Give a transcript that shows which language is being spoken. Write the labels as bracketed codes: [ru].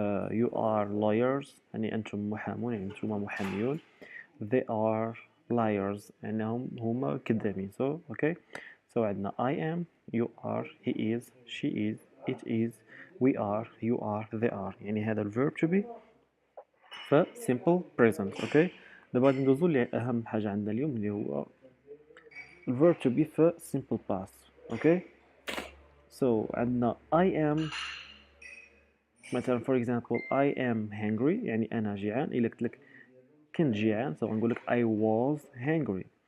[en] You are lawyers [ar] يعني أنتم محامون، يعني أنتم محاميون. [en] They are liars [ar] يعني هما كذابين. [en] okay. [ar] عندنا [en] I am, you are, he is, she is, it is, we are, you are, they are. [ar] يعني هذا الverb to be ف simple present. اوكي، دابا غادي ندوزو لأهم حاجة عندنا اليوم اللي هو الverb to be في simple past. [en] okay, [ar] عندنا [en] I am مثلا for example I am hungry [ar] يعني أنا جيعان. إلا قلت لك كنت جيعان غنقول لك [en] I was hungry.